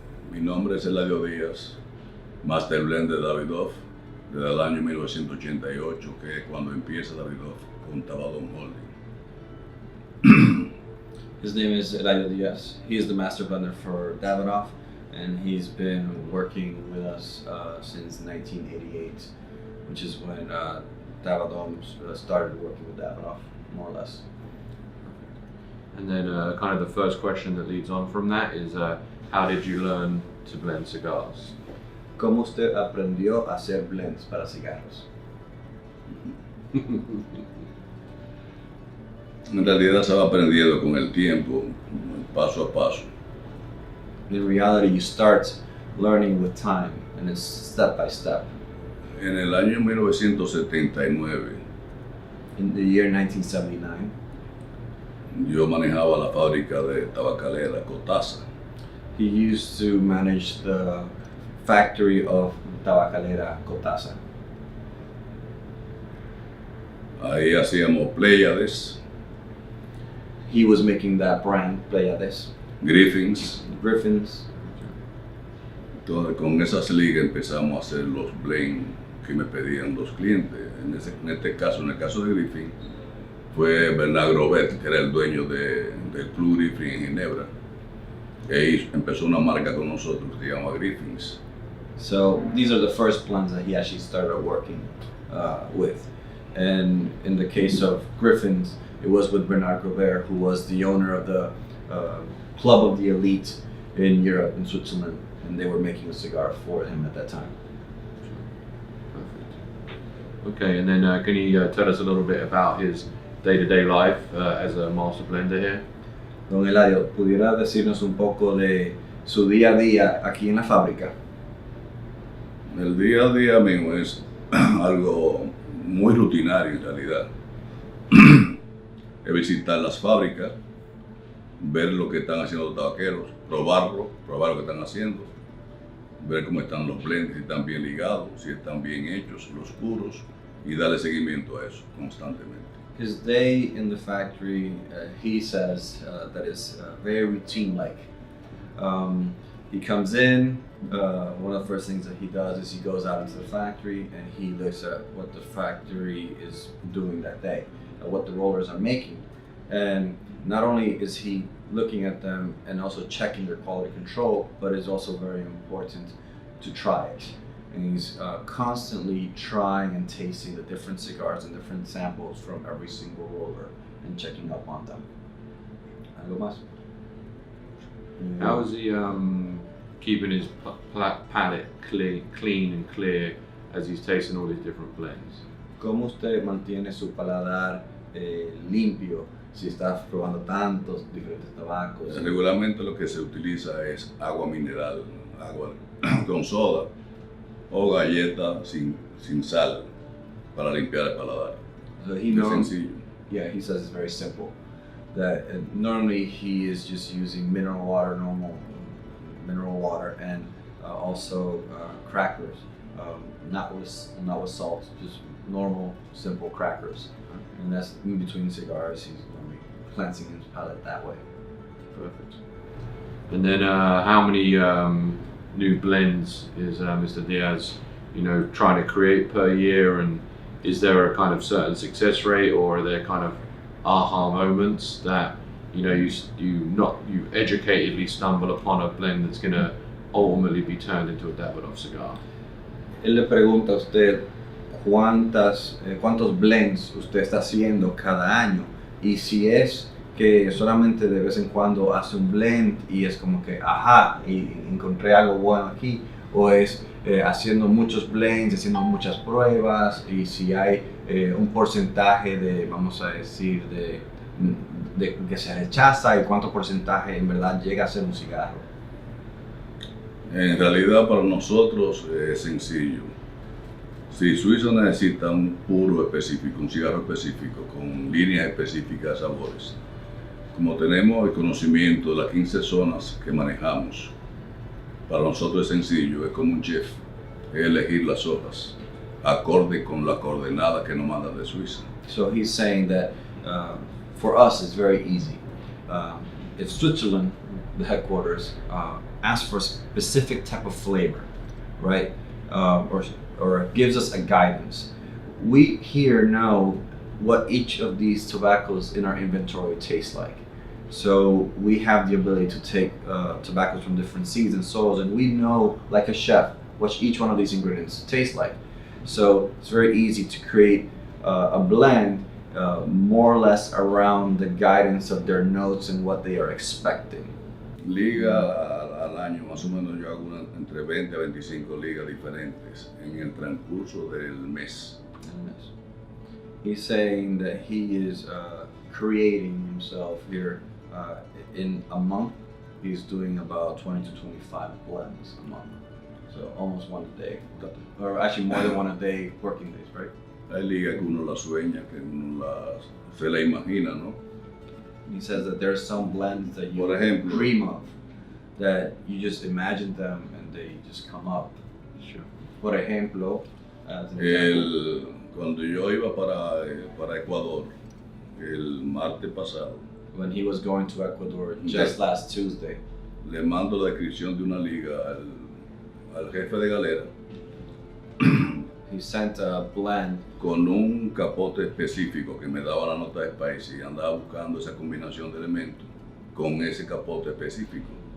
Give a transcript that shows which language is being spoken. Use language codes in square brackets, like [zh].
[es] Mi nombre es Eladio Diaz, master blender de Davidoff desde el año 1988, que es cuando empieza Davidoff con Tabadom Holding. [en] His name is Eladio Diaz. He is the master blender for Davidoff, and he's been working with us since 1988, which is when Tabadom started working with Davidoff, more or less. And then kind of the first question that leads on from that is, how did you learn to blend cigars? [es] ¿Cómo usted aprendió a hacer blends para cigarros? En realidad se va aprendiendo con el tiempo, paso a paso. [en] In reality, you start learning with time, and it's step by step. [es] En el año 1979, [en] In the year 1979, [es] yo manejaba la fábrica de tabacalera Cotasa. [en] he used to manage the factory of Tabacalera Cotasa. [es] Ahí hacíamos Pléyades, [en] He was making that brand, Pleiades, [es] Griffins. [en] Griffins. [es] Entonces con esas ligas empezamos a hacer los blends que me pedían los clientes. En el caso de Griffin, fue Bernard Grobet, que era el dueño del Club Griffin en Ginebra. Y empezó una marca con nosotros que se llama Griffins. [en] So these are the first blends that he actually started working with. And in the case of Griffins, it was with Bernard Grobet, who was the owner of the club of the elite in Europe, in Switzerland, and they were making a cigar for him at that time. Perfect. Okay, and then can you tell us a little bit about his day-to-day life as a master blender here? [es] Don Eladio, ¿pudiera decirnos un poco de su día a día aquí en la fábrica? El día a día mío es algo muy rutinario en realidad. Es visitar las fábricas, ver lo que están haciendo los tabaqueros, probar lo que están haciendo, ver cómo están los blends, si están bien ligados, si están bien hechos, los puros, y darle seguimiento a eso constantemente. [en] His day in the factory, he says that is very routine-like. He comes in, one of the first things that he does is he goes out into the factory and he looks at what the factory is doing that day, what the rollers are making. And not only is he looking at them and also checking their quality control, but it's also very important to try it. And he's constantly trying and tasting the different cigars and different samples from every single roller and checking up on them. [es] ¿Algo más? [en] How is he keeping his palate clean and clear as he's tasting all these different blends? [es] ¿Cómo usted mantiene su paladar limpio si está probando tantos diferentes tabacos? Regularmente lo que se utiliza es agua mineral, agua con soda o galleta sin sal para limpiar el paladar. [en] So [es] Es sencillo. [en] Yeah, he says it's very simple. That normally he is just using mineral water, normal mineral water, and also crackers, not with salt, just normal simple crackers. And that's in between cigars. He's normally cleansing his palate that way. Perfect. And then how many new blends is Mr. Diaz, trying to create per year, and is there a kind of certain success rate, or are there kind of aha moments that you educatedly stumble upon a blend that's going to ultimately be turned into a Davidoff cigar? [es] Él le pregunta a usted cuántos blends usted está haciendo cada año, y si es que solamente de vez en cuando hace un blend y es como que ajá, y encontré algo bueno aquí, o es haciendo muchos blends, haciendo muchas pruebas, y si hay un porcentaje de, vamos a decir, de que se rechaza, y cuánto porcentaje en verdad llega a ser un cigarro. En realidad para nosotros es sencillo. Si Suiza necesita un puro específico, un cigarro específico, con líneas específicas de sabores, como tenemos el conocimiento de las 15 zonas que manejamos, para nosotros es sencillo, es como un chef, es elegir las hojas, acorde con la coordenada que nos mandan de Suiza. [en] So he's saying that for us it's very easy. If Switzerland, the headquarters, asks for a specific type of flavor, right, or gives us a guidance, we here know what each of these tobaccos in our inventory tastes like. So we have the ability to take tobaccos from different seeds and soils, and we know, like a chef, what each one of these ingredients tastes like. So it's very easy to create a blend more or less around the guidance of their notes and what they are expecting. [es] Liga al año, más o menos yo hago entre 20 a 25 ligas diferentes en el transcurso del mes. [en] He's saying that he is creating himself here in a month. He's doing about 20 to 25 blends a month. So almost one a day, or actually more than one a day working days, right? [es] Hay ligas que uno las sueña, que uno se la imagina, ¿no? [en] He says that there's some blends that you [es] Por ejemplo, [en] dream of, that you just imagine them and they just come up. Sure. [es] Por ejemplo, [en] as an example, [es] cuando yo iba para Ecuador el martes pasado, [en] when he was going to Ecuador just last Tuesday, [es] le mando la descripción de una liga al jefe de galera [en] he sent a blend [es] con un capote específico que me daba la nota de spice y andaba buscando esa combinación de elementos con ese capote específico.